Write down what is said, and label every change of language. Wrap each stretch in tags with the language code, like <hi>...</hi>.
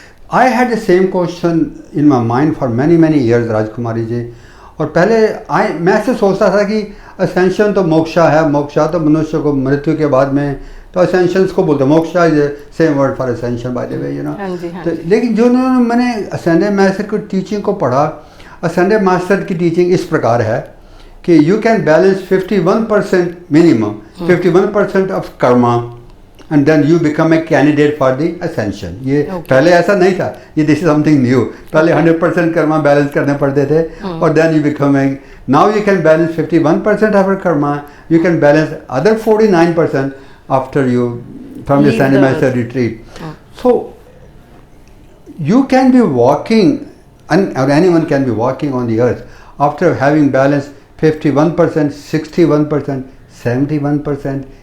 <en>I had the same question in my mind for many years, Rajkumari ji.</en> <hi>और पहले मैं ऐसे सोचता था कि असेंशन तो मोक्षा है, मोक्षा तो मनुष्य को मृत्यु के बाद में, तो असेंशन को बोलते हैं, moksha is same word for ascension by the way, you know. लेकिन जो मैंने संडे मास्टर की टीचिंग को पढ़ा, संडे मास्टर की टीचिंग इस प्रकार है कि you can balance 51% minimum, 51% of Karma, and then you become a candidate for the ascension. ये पहले ऐसा नहीं था, ये this is something new.</hi> <en>पहले 100% कर्मा बैलेंस करने पड़ते थे, और then you become a, now you can balance 51% of your karma, you can balance other 49% after you from the Sanat Master retreat. So you can be walking, or anyone can be walking on the earth after having balanced 51%, 61%, 71%,</en>